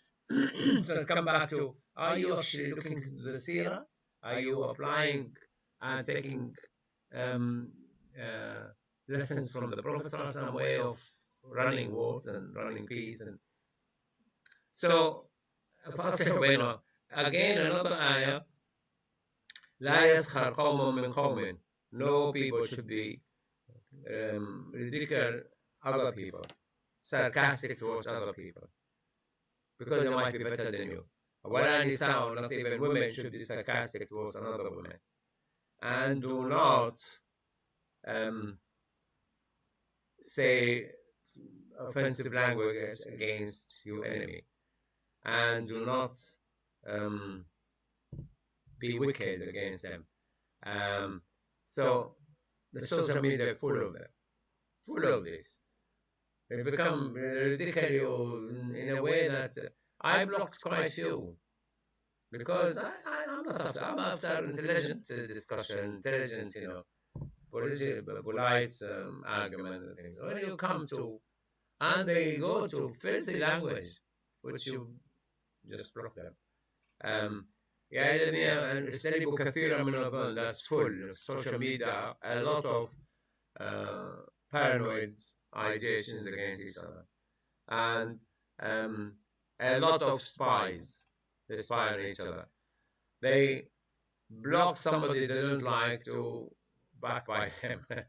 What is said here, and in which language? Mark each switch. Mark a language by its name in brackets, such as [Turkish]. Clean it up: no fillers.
[English] So let's come back to, are you actually looking at the seerah? Are you applying and taking um, uh, lessons from the Prophet, some way of running wars and running peace? And so, [Arabic] فَأَصْلِحُوا بَيْنَهُمْ. [English] Again, another ayah, [Arabic] لَا يَسْخَرْ قَوْمٌ مِّن قَوْمٍ. [English] No people should be ridicule other people, sarcastic towards other people, because they might be better than you. [Arabic] وَلَا نِسَاءٌ, [English] not even women should be sarcastic towards another woman. And do not say offensive language against your enemy. And do not be wicked against them. So the social media are full of them, full of this. They become ridiculous in a way that I blocked quite a few, because I'm not after. I'm after intelligent discussion, intelligent, polite argument and things. When you come to, and they go to filthy language, which you just block them. [Arabic] يعني اجتنبوا كثيرا من الظن. [English] That's full of social media, a lot of paranoid ideations against each other, and a lot of spies. They spy on each other. They block somebody they don't like to backbite them.